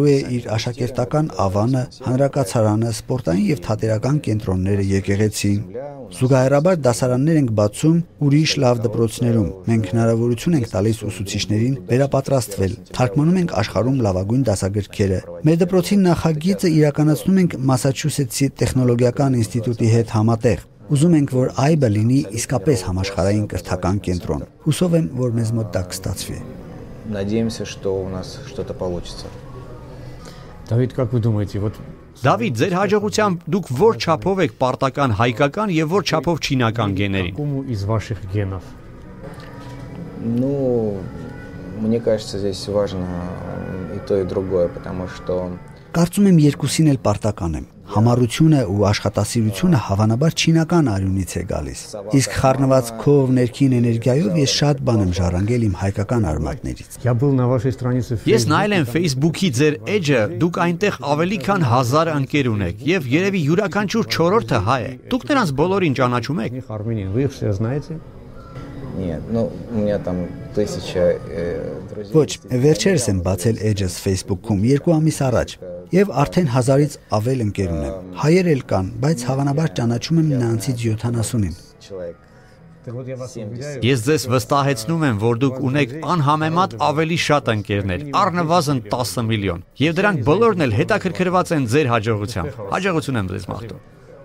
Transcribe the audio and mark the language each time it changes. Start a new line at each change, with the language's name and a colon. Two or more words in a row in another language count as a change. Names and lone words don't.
Armenian: է իր աշակերտական ավանը, հանրակացարանը, սպորտային եւ թատերական կենտրոնները, եկեղեցին։ Զուգահեռաբար դասարաններ ենք բացում ուրիշ լավ դպրոցներում։ Մենք հնարավորություն ենք տալիս ուսուցիչներին վերապատրաստվել, թարգմանում ենք աշխարհում լավագույն դասագրքերը։ Մեր դպրոցի նախագիծը իրականացնում ենք Մասաչուսեթսի տեխնոլոգիական ինստիտուտի հետ համատեղ։ Ուզում ենք, որ IBE լինի իսկապես համաշխարհային կրթական կենտրոն։ Հուսով եմ, որ մեզ մոտ դա կստացվի։
Russian: Надеемся, что у нас что-то получится. Давид, как вы думаете, вот
Armenian: Դավիթ, ձեր հաջողությամբ դուք որ չափով եք պարտական հայկական եւ որ չափով չինական գեներին։
Russian: какому из ваших генов? Ну, мне кажется, здесь важно и то, и другое, потому что
Armenian: Կարծում եմ երկուսին էլ պարտական եմ։ Համառությունը ու աշխատասիրությունը հավանաբար չինական արյունից է գալիս։ Իսկ խառնված քով ներքին էներգիայով ես շատ բան եմ ժառանգել իմ հայկական արմատներից։
Russian: Я был на вашей странице
Armenian: Ես նայել եմ Facebook-ի ձեր էջը, դուք այնտեղ ավելի քան 1000 ընկեր ունեք եւ երևի յուրաքանչյուր 4-րդը հայ է։ Դուք նրանց բոլորին ճանաչում եք։
Russian: Армянин. Вы их все знаете? нет, ну, у меня там 1000 друзей.
Armenian: Ոչ, վերջերս եմ բացել էջս Facebook-ում 2 ամիս առաջ եւ արդեն 1000-ից ավել ընկեր ունեմ։ Հայեր էլ կան, բայց հավանաբար ճանաչում եմ նրանցից 70-ին։
Russian: Человек. Вот я вас уверяю.
Armenian: Ես ձեզ վստահեցնում եմ, որ դուք ունեք անհամեմատ ավելի շատ ընկերներ, առնվազն 10 միլիոն, եւ դրանք բոլորն էլ հետաքրքրված են ձեր հաջողությամբ։ Հաջողություն եմ ձեզ մաղթում։